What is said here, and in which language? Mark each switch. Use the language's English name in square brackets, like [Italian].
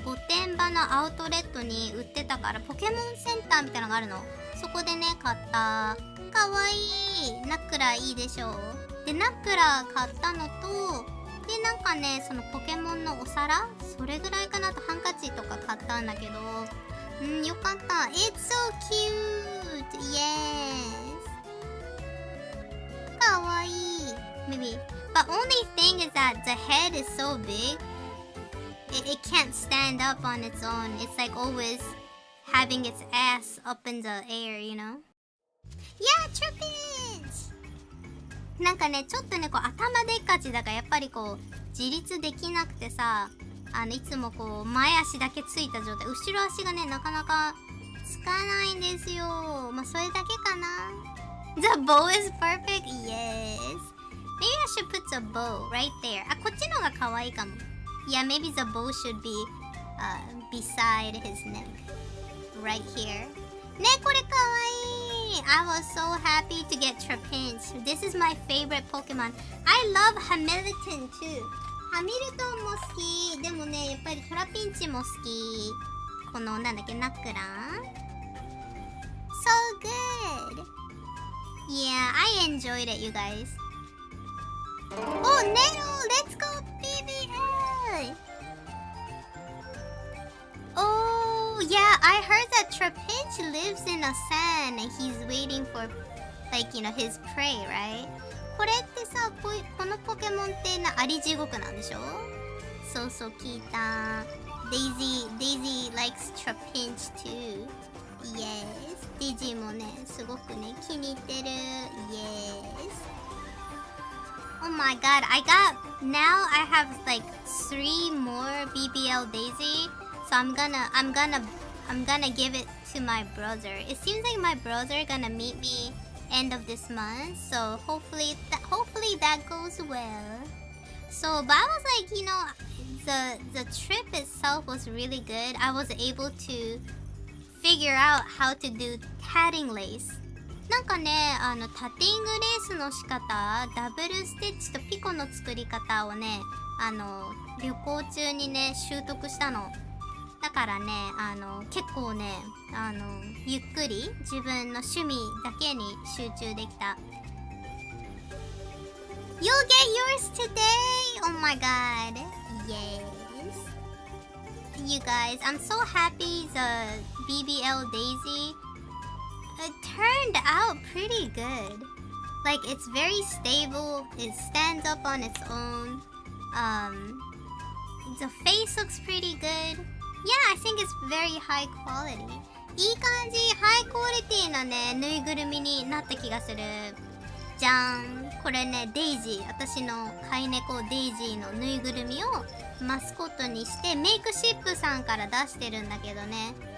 [Japanese] 御殿場のアウトレットに売ってたから、ポケモンセンターみたいなのがあるの。そこでね、買った。かわいい。ナックラーいいでしょう。で、ナックラー買ったのと、で、なんかね、そのポケモンのお皿、それぐらいかなと、ハンカチとか買ったんだけど、よかった。 [English] It's so cute! Yes! [Japanese] かわいい。 [English] Maybe. But But only thing is that the head is so big, it can't stand up on its own. It's like always having its ass up in the air, you know? Yeah, trapeze! [Japanese] なんかね、ちょっとね、こう頭でっかちだからやっぱりこう自立できなくてさ、いつもこう前足だけついた状態、後ろ足がね、なかなかつかないんですよ。まあそれだけかな。 [English] The bow is perfect? Yes. Maybe I should put the bow right there. [Japanese] あ、こっちのが可愛いかも。 [English] Yeah, maybe the bow should be beside his neck. Right here. [Japanese] ね、これ可愛い。 [English] I was so happy to get Trapinch. This is my favorite Pokemon. I love Hamilton too. [Japanese] ハミルトンも好き。でもね、やっぱりトラピンチも好き。この、なんだっけ、ナックラン [English] So good. Yeah, I enjoyed it, you guys. Oh, Nero! Let's go, BBL! Oh, yeah, I heard that Trapinch lives in a sand and he's waiting for, like, you know, his prey, right? [Japanese] これってさ、このポケモンってアリ地獄なんでしょ？そうそう、聞いた。 [English] Daisy likes Trapinch too. Yes. [Japanese] Daisy もね、すごくね、気に入ってる。 [English] Yes. Oh my god, now I have like 3 more BBL Daisy. So I'm gonna give it to my brother. It seems like my brother gonna meet me end of this month. So hopefully that goes well. So, but I was like, you know, the trip itself was really good. I was able to figure out how to do tatting lace. [Japanese] なんかね、タッティングレースの仕方、ダブルステッチとピコの作り方をね、旅行中にね、習得したの。だからね、結構ね、ゆっくり自分の趣味だけに集中できた。 [English] You'll get yours today! Oh my god. Yes. You guys, I'm so happy the BBL Daisy turned out pretty good. Like, it's very stable. It stands up on its own. The face looks pretty good. Yeah, I think it's very high quality. [Japanese] いい感じ、ハイクオリティなね、ぬいぐるみになった気がする。じゃん。これね、デイジー。私の飼い猫デイジーのぬいぐるみをマスコットにして、メイクシップさんから出してるんだけどね。